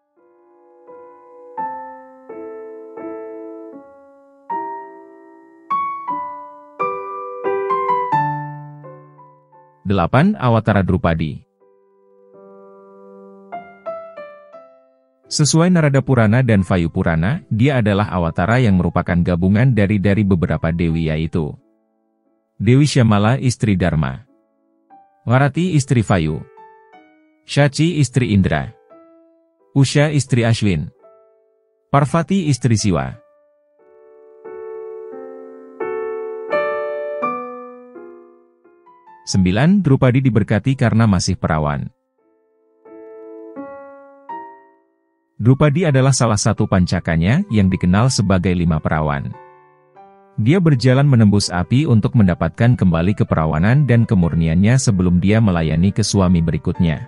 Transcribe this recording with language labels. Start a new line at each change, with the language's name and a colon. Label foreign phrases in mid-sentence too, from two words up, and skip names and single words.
Indonesian: 8. Awatara Drupadi. Sesuai Narada Purana dan Vayu Purana, dia adalah awatara yang merupakan gabungan dari beberapa dewi yaitu Dewi Syamala istri Dharma, Warati istri Vayu, Shachi istri Indra, Usha istri Ashwin, Parvati istri Siwa. 9. Drupadi diberkati karena masih perawan. Drupadi adalah salah satu pancakanya yang dikenal sebagai 5 perawan. Dia berjalan menembus api untuk mendapatkan kembali keperawanan dan kemurniannya sebelum dia melayani ke suami berikutnya.